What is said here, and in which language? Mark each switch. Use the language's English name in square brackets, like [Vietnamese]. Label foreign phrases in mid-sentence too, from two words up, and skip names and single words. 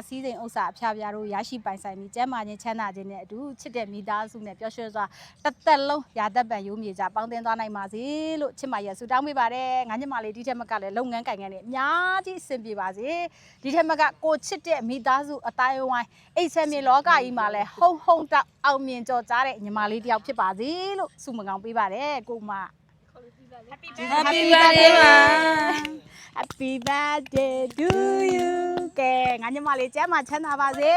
[Burmese] စီးစိမ်ဥစ္စာအဖျားတို့ရရှိပိုင်ဆိုင်ပြီးကျမ်းမာခြင်းချမ်းသာခြင်းနဲ့အတူချစ်တဲ့မိသားစုနဲ့ပျော်ရွှင်စွာတစ်သက်လုံးရာသက်ပံရိုးမြေကြပေါင်းသင်းသွားနိုင်ပါစေလို့ချစ်မရဆုတောင်းပေးပါတယ်ငါညီမလေးဒီထက်မကလည်းလုပ်ငန်းကိုင်ငန်းနဲ့အများကြီးအဆင်ပြေပါစေဒီထက်မကကိုချစ်တဲ့မိသားစုအတိုင်းအဝိုင်းအိတ်ဆက်မြေလောကကြီးမှာလည်းဟုံတောက်အောင်မြင်ကြော်ကြားတဲ့ညီမလေးတယောက်ဖြစ်ပါစေလို့ဆုမကောင်းပေးပါတယ်ကိုမ [English] Happy birthday [Burmese] ပါ [English] Happy birthday to you [Burmese] ကဲငါညီမလေးကျမ်းမှာချမ်းသာပါစေ